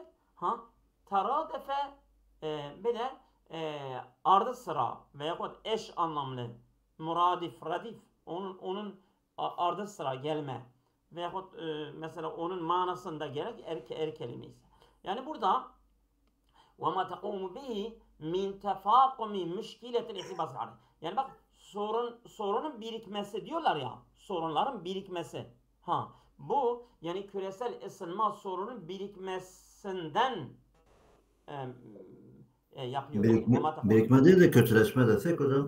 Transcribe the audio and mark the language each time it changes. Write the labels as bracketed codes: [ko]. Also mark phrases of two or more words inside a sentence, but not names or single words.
[tr] Teradefe böyle ardı sıra veyahut eş anlamlı, muradif, radif, onun ardı sıra gelme veyahut mesela onun manasında gelen kelime ise. Yani burada [ar] وَمَا تَقُومُ بِهِ مِنْ تَفَاقُمِ مُشْكِلَةِ الْاِحْتِبَاسِ. [tr] Yani bak, sorunun birikmesi diyorlar ya, sorunların birikmesi. Bu yani küresel ısınma sorunun birikmesinden yapıyor. Birikme değil de kötüleşme desek hocam.